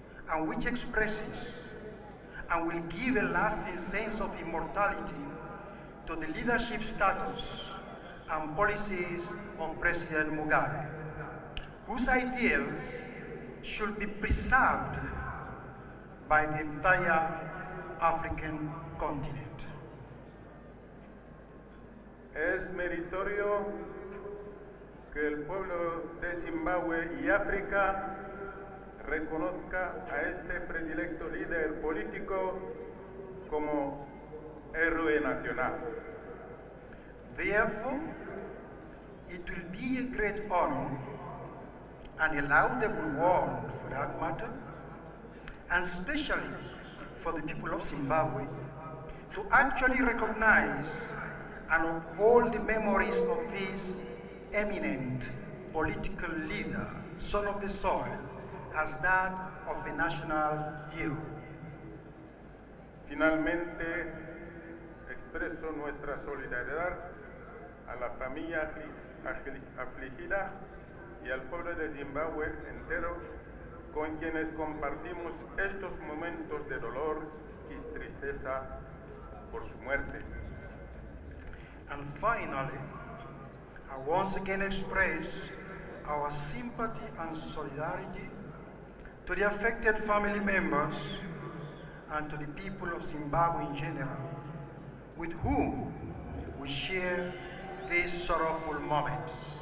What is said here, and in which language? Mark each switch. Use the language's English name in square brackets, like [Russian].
[English] and which expresses and will give a lasting sense of immortality to the leadership status and policies of President Mugabe, whose ideals should be preserved by the entire African continent. [Spanish] Es meritorio que el pueblo de Zimbabue y África reconozca a este predilecto líder político como héroe nacional. [English] Therefore, it will be a great honor and a laudable one for that matter, and especially for the people of Zimbabwe, to actually recognize and uphold the memories of this eminent political leader, son of the soil, as that of a national hero. [Spanish] Finalmente, expreso nuestra solidaridad a la familia afligida y al pueblo de Zimbabue entero, con quienes compartimos estos momentos de dolor y tristeza por su muerte. [English] And finally, I once again express our sympathy and solidarity to the affected family members and to the people of Zimbabwe in general, with whom we share these sorrowful moments.